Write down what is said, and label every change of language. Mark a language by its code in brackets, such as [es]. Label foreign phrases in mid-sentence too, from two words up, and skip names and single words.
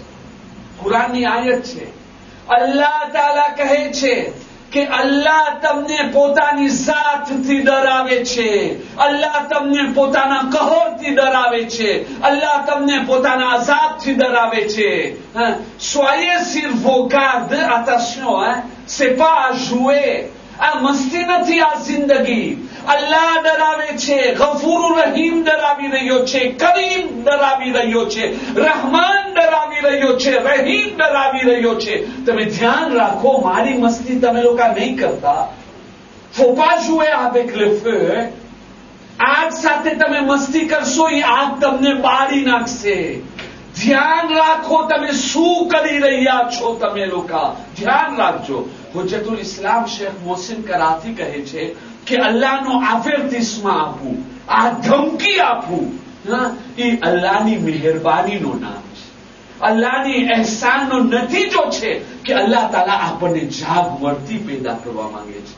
[gu] કુરાનની આયત છે, અલ્લાહ તાલા કહે છે કે અલ્લાહ તમને પોતાની ઝાતથી ડરાવે છે, અલ્લાહ તમને પોતાના કહરથી ડરાવે છે, અલ્લાહ તમને પોતાના અઝાબથી ડરાવે છે. [fr] Soyez sur vos gardes, attention, c'est pas à jouer. [gu] આ મસ્તી નથી, આ જિંદગી. અલ્લાહ ડરાવે છે, ગફૂર રહીમ ડરાવી રહ્યો છે, કરીમ ડરાવી રહ્યો છે, રહમાન ડરાવી રહ્યો છે, રહીમ ડરાવી રહ્યો છે. તમે ધ્યાન રાખો, મારી મસ્તી તમે લોકો નહીં કરતા. [fr] faut pas jouer avec le feu. [gu] આગ સાથે તમે મસ્તી કરશો, એ આગ તમને બાળી નાખશે. ધ્યાન રાખો તમે શું કરી રહ્યા છો. તમે લોકો ધ્યાન રાખજો. હુજ્જતુલ ઇસ્લામ શેખ મોહસિન કરાચી કહે છે કે અલ્લાહનો આફેરતીસમાં આપવું, આ ધમકી આપવું, એ અલ્લાહની મહેરબાનીનો નામ છે, અલ્લાહની અહેસાનનો નતીજો છે કે અલ્લાહ તાલા આપણને જાગવર્તી પેદા કરવા માંગે છે.